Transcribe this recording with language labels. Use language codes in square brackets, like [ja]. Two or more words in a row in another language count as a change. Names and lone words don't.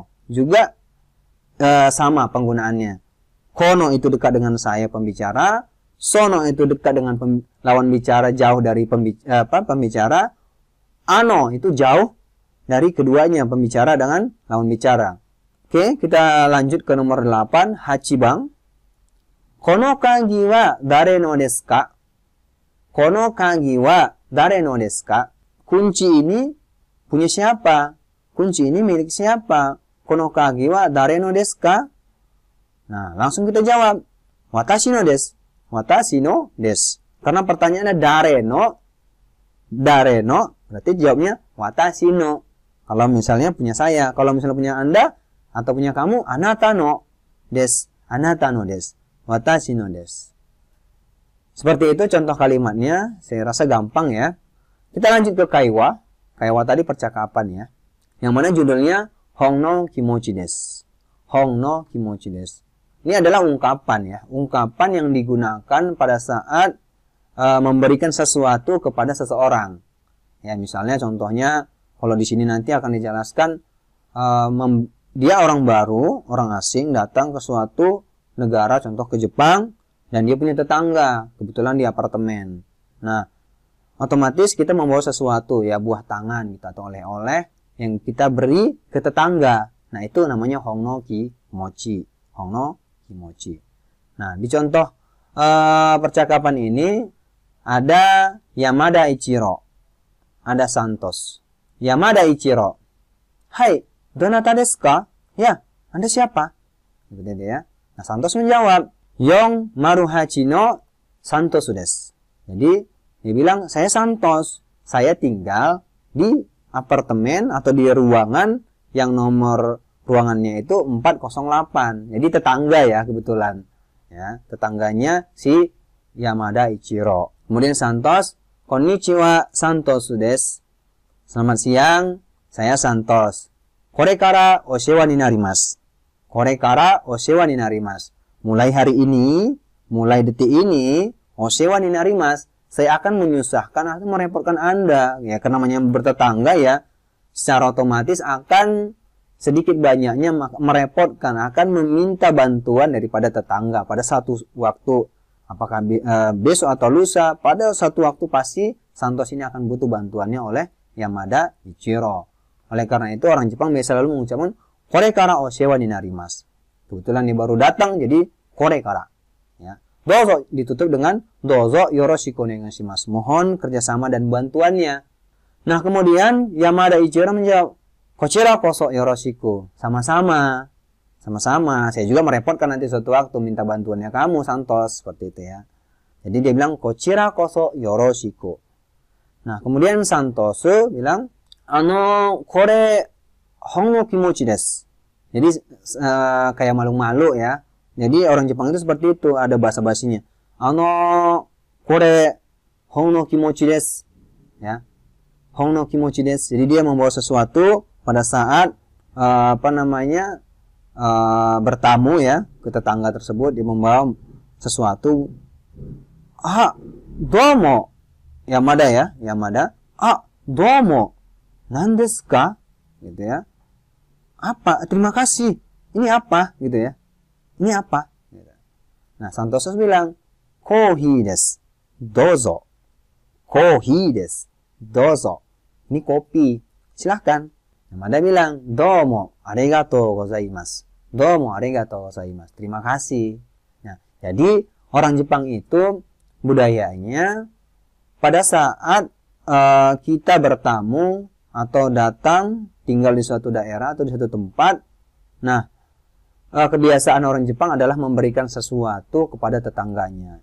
[id] Juga sama penggunaannya. Kono itu dekat dengan saya pembicara. Sono itu dekat dengan lawan bicara, jauh dari pembicara. Ano itu jauh dari keduanya, pembicara dengan lawan bicara. Oke, kita lanjut ke nomor 8, hachibang. [ja] この鍵は誰のですか？この鍵は誰のですか? [id] Kunci ini punya siapa? Kunci ini milik siapa? [ja] この鍵は誰のですか? [id] Nah, langsung kita jawab. [ja] 私のです。私のです. [id] Karena pertanyaannya [ja] 誰の。誰の. [id] Berarti jawabnya [ja] 私の. [id] Kalau misalnya punya saya. Kalau misalnya punya Anda atau punya kamu, [ja] あなたのです. あなたのです。私のです. [id] Seperti itu contoh kalimatnya. Saya rasa gampang ya. Kita lanjut ke kaiwa. Kaiwa tadi percakapan ya. Yang mana judulnya [ja] ほんの気持ちです. ほんの気持ちです. [id] Ini adalah ungkapan ya. Ungkapan yang digunakan pada saat memberikan sesuatu kepada seseorang. Ya, misalnya contohnya kalau di sini nanti akan dijelaskan dia orang baru, orang asing datang ke suatu negara, contoh ke Jepang, dan dia punya tetangga, kebetulan di apartemen. Nah, otomatis kita membawa sesuatu ya, buah tangan gitu atau oleh-oleh yang kita beri ke tetangga. Nah, itu namanya [ja] ほんの気持ち. ほんの気持ち. [id] Nah, di contoh percakapan ini ada Yamada Ichiro, ada Santos. Yamada Ichiro. [ja] はい、どなたですか? [id] Ya, Anda siapa? Gitu ya. Nah, Santos menjawab, [ja] Yong Maruhachi no Santos desu. [id] Jadi, dia bilang, saya Santos. Saya tinggal di apartemen atau di ruangan yang nomor ruangannya itu 408. Jadi tetangga ya kebetulan. Ya, tetangganya si Yamada Ichiro. Kemudian Santos, [ja] こんにちはSantosです. [id] Selamat siang, saya Santos. [ja] これからお世話になります。これからお世話になります. [id] Mulai hari ini, mulai detik ini, [ja] お世話になります. [id] Saya akan menyusahkan atau merepotkan Anda. Ya, karena namanya bertetangga ya, secara otomatis akan sedikit banyaknya merepotkan, akan meminta bantuan daripada tetangga pada satu waktu. Apakah besok atau lusa, pada satu waktu pasti Santos ini akan butuh bantuannya oleh Yamada Ichiro. Oleh karena itu orang Jepang biasa selalu mengucapkan [ja] これからお世話になります. [id] Kebetulan dia baru datang jadi [ja] これから. [id] Ya. Dozo ditutup dengan [ja] どうぞよろしくお願いします. [id] Mohon kerjasama dan bantuannya. Nah, kemudian Yamada Ichiro menjawab, [ja] こちらこそよろしく. [id] Sama-sama. Sama-sama. Saya juga merepotkan nanti suatu waktu minta bantuannya kamu, Santos. Seperti itu ya. Jadi dia bilang, [ja] こちらこそよろしく. [id] Nah, kemudian Santos bilang, [ja] これほんの気持ちです. [id] Jadi kayak malu-malu ya. Jadi orang Jepang itu seperti itu, ada bahasa-bahasinya. [ja] これほんの気持ちです. Ya. ほんの気持ちです. [id] Jadi dia membawa sesuatu pada saat bertamu ya ke tetangga tersebut, dia membawa sesuatu. Domo. Yamada ya, Yamada. [ja] どうも。何ですか? [id] Gitu ya. Apa? Terima kasih. Ini apa? Gitu ya. Ini apa? Nah, Santoso bilang, [ja] コーヒーです. どうぞ。コーヒーです。どうぞ. [id] Ini kopi. Silahkan. Yamada bilang, [ja] どうもありがとうございます. どうもありがとうございます. [id] Terima kasih. Nah, jadi orang Jepang itu budayanya pada saat kita bertamu atau datang tinggal di suatu daerah atau di suatu tempat, nah kebiasaan orang Jepang adalah memberikan sesuatu kepada tetangganya.